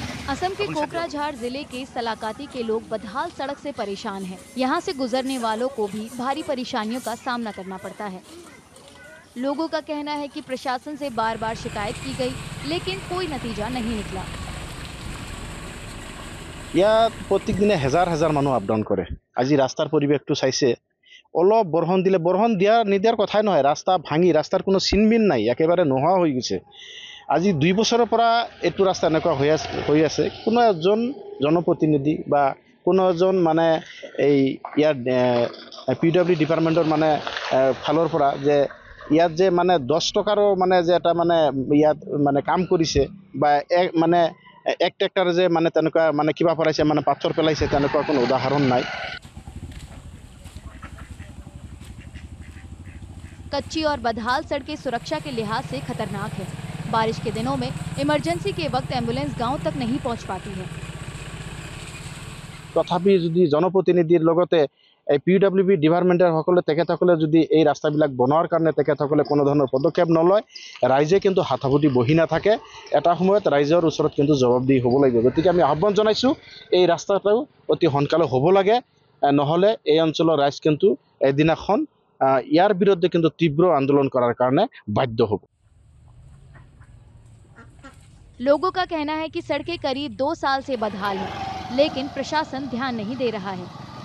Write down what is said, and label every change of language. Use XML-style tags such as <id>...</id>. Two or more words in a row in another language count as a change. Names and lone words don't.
<hi>असम के कोकराझार जिले के सलाकाती के लोग बदहाल सड़क से परेशान हैं। यहाँ से गुजरने वालों को भी भारी परेशानियों का सामना करना पड़ता है। लोगों का कहना है कि प्रशासन से बार बार शिकायत की गई, लेकिन कोई नतीजा नहीं निकला।</hi> <as>ইয়াত প্রত্যেক দিনে হাজার হাজার মানুষ</as> <en>up down</en> <as>করে। আজি রাস্তার পরিবেশটো চাইছে, অলপ বৰষুণ দিলে, বৰষুণ নিদিয়াৰ কথাই নহয়, ৰাস্তা ভাঙি ৰাস্তাৰ কোনো চিনবিন নাই, একেবাৰে নোহোৱা হৈ গৈছে। আজি 2 বছৰৰ পৰা এইটো ৰাস্তা এনেকুৱা হৈ আছে। কোনো এজন জনপ্ৰতিনিধি বা কোনো এজন মানে এই ইয়াৰ PWD ডিপাৰ্টমেণ্টৰ মানে ফালৰ পৰা যে ইয়াত যে মানে 10 টকাৰো মানে যে এটা মানে ইয়াত মানে কাম কৰিছে বা মানে এক ট্ৰেক্টৰ যে মানে তেনেকুৱা মানে কিবা পৰাইছে, মানে পাথৰ পেলাইছে, তেনেকুৱা কোনো উদাহৰণ নাই।</as> <hi>कच्ची और बदहाल सड़कें सुरक्षा के लिहाज से खतरनाक है। बारिश के दिनों में इमरजेंसी के वक्त एम्बुलेंस गांव तक नहीं पहुंच पाती है।</hi> <as>তথাপি যদি জনপ্ৰতিনিধিৰ লগতে এই PWD ডিপাৰ্টমেণ্টৰ তেখেতসকলে যদি এই ৰাস্তাবিলাক বনোৱাৰ কাৰণে তেখেতসকলে কোনো ধৰণৰ পদক্ষেপ নলয়, ৰাইজে কিন্তু হাতাভুটি বহি নাথাকে। এটা সময়ত ৰাইজৰ ওচৰত কিন্তু জবাবদিহি হ'ব লাগিব। গতিকে আমি আহ্বান জনাইছোঁ, এই ৰাস্তাটো অতি সোনকালে হ'ব লাগে, নহ'লে এই অঞ্চলৰ ৰাইজ কিন্তু এদিনাখন ইয়াৰ বিৰুদ্ধে কিন্তু তীব্ৰ আন্দোলন কৰাৰ কাৰণে বাধ্য হ'ব।</as> <hi>लोगों का कहना है कि सड़कें करीब 2 साल से बदहाल है, लेकिन प्रशासन ध्यान नहीं दे रहा है।</hi>